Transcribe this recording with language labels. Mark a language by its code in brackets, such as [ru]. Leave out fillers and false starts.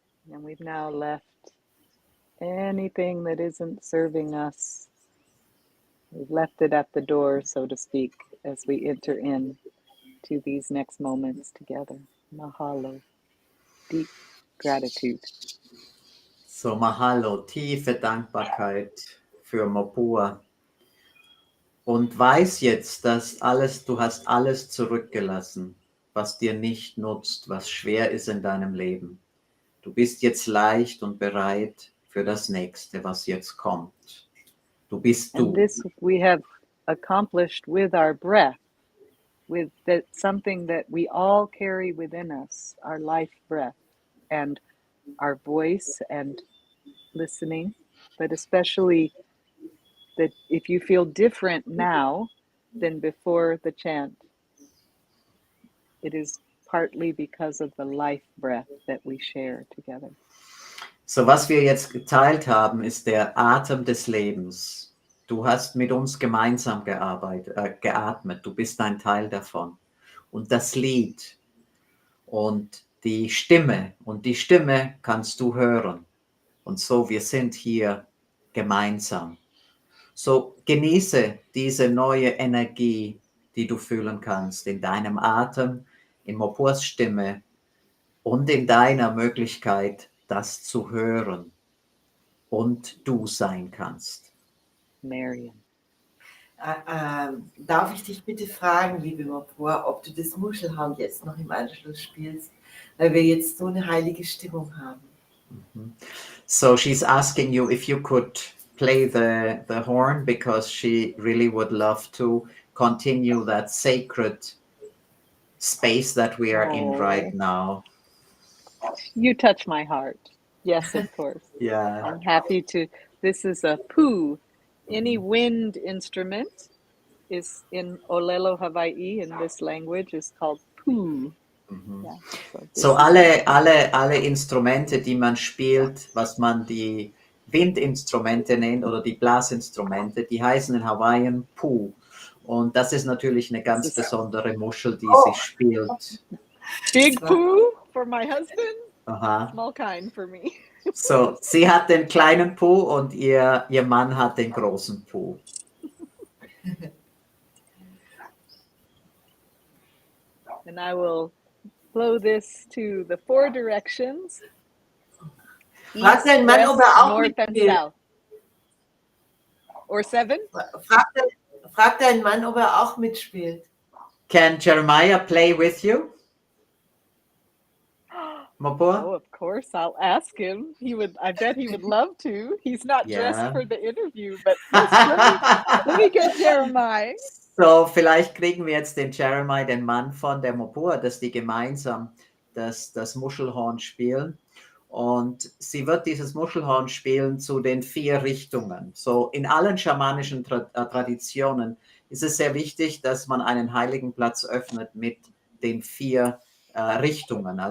[en] And we've now left anything that isn't serving us. We've left it at the door, so to speak, as we enter in to these next moments together. Mahalo, deep gratitude. [de] So Mahalo, tiefe Dankbarkeit für Mopua. Und weiß jetzt, dass du hast alles zurückgelassen, was dir nicht nutzt, was schwer ist in deinem Leben. Du bist jetzt leicht und bereit für das Nächste, was jetzt kommt. Du bist du. [en] And this we have accomplished with our breath, with that something that we all carry within us, our life breath, and our voice and listening, but especially that if you feel different now than before the chant, it is partly because of the life breath that we share together. [de] So, was wir jetzt geteilt haben, ist der Atem des Lebens. Du hast mit uns gemeinsam geatmet, du bist ein Teil davon. Und das Lied und die Stimme, kannst du hören. Und so, wir sind hier gemeinsam. So, genieße diese neue Energie, die du fühlen kannst in deinem Atem, in Mopuas Stimme und in deiner Möglichkeit, das zu hören und du sein kannst. Marion. Darf ich dich bitte fragen, liebe Mopua, ob du das Muschelhorn jetzt noch im Anschluss spielst, weil wir jetzt so eine heilige Stimmung haben. [en] So she's asking you if you could play the horn because she really would love to continue that sacred space that we are in right now. You touch my heart. Yes, of course. Yeah. I'm happy to. This is a pu. Any wind instrument is in Olelo, Hawaii, in this language, is called pu. Yeah, [de] so alle Instrumente, die man spielt, was man die Windinstrumente nennt oder die Blasinstrumente, die heißen in Hawaiian pu. Und das ist natürlich eine ganz besondere Muschel, die sie spielt. [en] Big poo for my husband, Aha. small kind for me. [de] So, sie hat den kleinen Po und ihr Mann hat den großen Po. [en] And I will flow this to the 4 directions. [de] Frag deinen Mann, ob er auch mitspielt. [en] Or 7? [de] Frag deinen Mann, ob er auch mitspielt. [en] Can Jeremiah play with you? Mopua? Oh, of course, I'll ask him. I bet he would love to. He's not dressed for the interview, but let me get Jeremiah. [de] So, vielleicht kriegen wir jetzt den Jeremiah, den Mann von der Mopua, dass die gemeinsam das Muschelhorn spielen. Und sie wird dieses Muschelhorn spielen zu den 4 Richtungen. So, in allen schamanischen Traditionen ist es sehr wichtig, dass man einen heiligen Platz öffnet mit den 4 Richtungen.